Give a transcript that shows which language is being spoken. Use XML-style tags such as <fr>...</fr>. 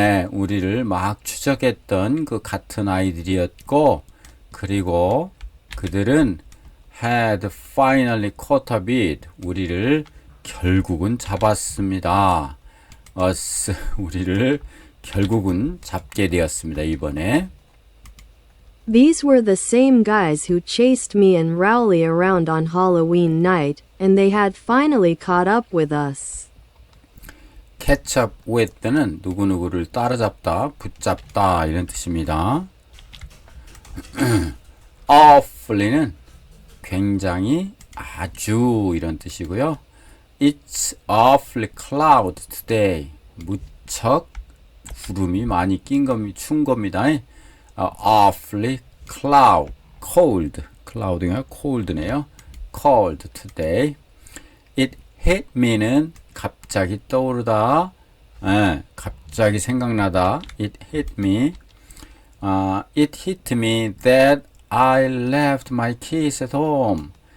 <ko>우리를 막 추적했던 그 같은 아이들이었고, 그리고 그들은</ko> <en>had finally caught up with,</en> <ko>우리를 결국은 잡았습니다. us, 우리를 결국은 잡게 되었습니다. 이번에</ko> <en>These were the same guys who chased me and Rowley around on Halloween night, and they had finally caught up with us.</en> <ko>catch up with는 누구누구를 따라잡다, 붙잡다 이런 뜻입니다. awfully는 굉장히, 아주 이런 뜻이고요.</ko> <en>It's awfully cloudy today.</en> <ko>무척 구름이 많이 춘 겁니다.</ko> <en>awfully cold.</en> <ko>cloud가 cold네요.</ko> <en>cold today. It hit me</en> <ko>는 갑자기 떠오르다, 갑자기 생각나다.</ko> <en>It hit me. It hit me that I left my keys at home.</en>